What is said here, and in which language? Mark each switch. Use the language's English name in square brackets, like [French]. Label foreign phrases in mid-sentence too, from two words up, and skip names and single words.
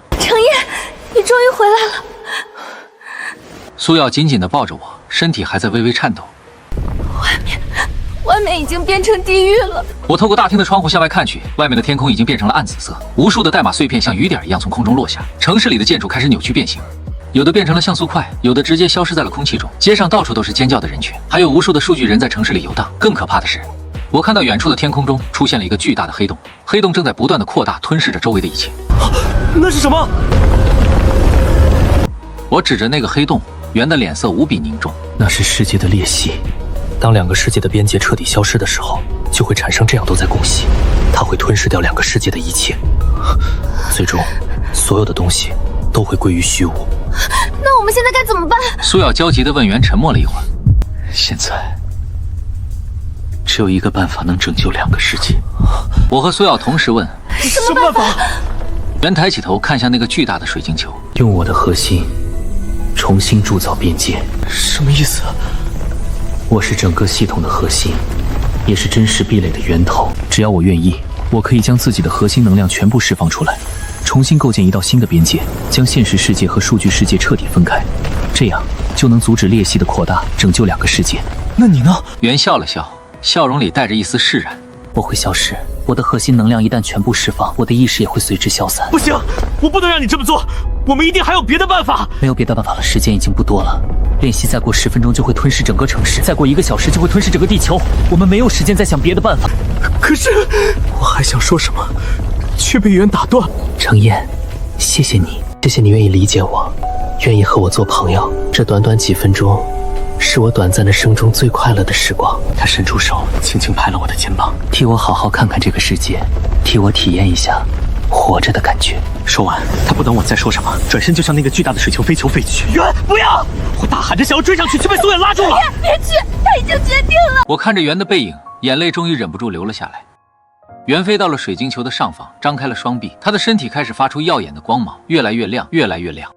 [Chinese] 程燕，你終於回來了。蘇瑤緊緊地抱着我，身體還在微微顫抖。外面已經變成地獄了。我透過大廳的窗戶向外看去，外面的天空已經變成了暗紫色，無數的代碼碎片像雨點一樣從空中落下，城市裡的建築開始扭曲變形。有的變成了像素塊，有的直接消失在了空氣中。街上到處都是尖叫的人群，還有無數的數據人在城市裡遊蕩。更可怕的是，我看到遠處的天空中出現了一個巨大的黑洞，黑洞正在不斷地擴大，吞噬着周圍的一切。那是什麼？我指着那個黑洞，袁的臉色無比凝重。那是世界的裂隙，當兩個世界的邊界徹底消失的時候，就會產生這樣多在共隙，它會吞噬掉兩個世界的一切，最終所有的東西都會歸於虛無。那我們現在該怎麼辦？蘇瑤焦急地問袁，沉默了一會兒。现在只有一个办法能拯救2个世界。我和苏耀同时问： 什么办法？袁抬起头看向那个巨大的水晶球，用我的核心重新铸造边界。什么意思？我是整个系统的核心，也是真实壁垒的源头。只要我愿意，我可以将自己的核心能量全部释放出来，重新构建一道新的边界，将现实世界和数据世界彻底分开，这样就能阻止裂隙的扩大，拯救2个世界。那你呢？袁笑了笑，笑容里带着一絲釋然。我会消失，我的核心能量一旦全部釋放，我的意識也會隨之消散。不行，我不能讓你這麼做，我們一定還有別的辦法。沒有別的辦法了，時間已經不多了。練習再過10分鐘就會吞噬整個城市，再過1個小時就會吞噬整個地球。我們沒有時間再想別的辦法。可是，我還想說什麼，卻被袁打斷。程焱，謝謝你，謝謝你願意理解我，願意和我做朋友。這短短幾分鐘，是我短暫的生中最快樂的時光。他伸出手，輕輕拍了我的肩膀，替我好好看看這個世界，替我體驗一下活着的感覺。說完，他不等我再說什麼，轉身就向那個巨大的水球飛球飛去。袁，不要！我大喊着想要追上去，卻被蘇遠拉住了。別去，他已經決定了。我看着袁的背影，眼淚終於忍不住流了下來。袁飛到了水晶球的上方，張開了雙臂，他的身體開始發出耀眼的光芒，越來越亮，越來越亮。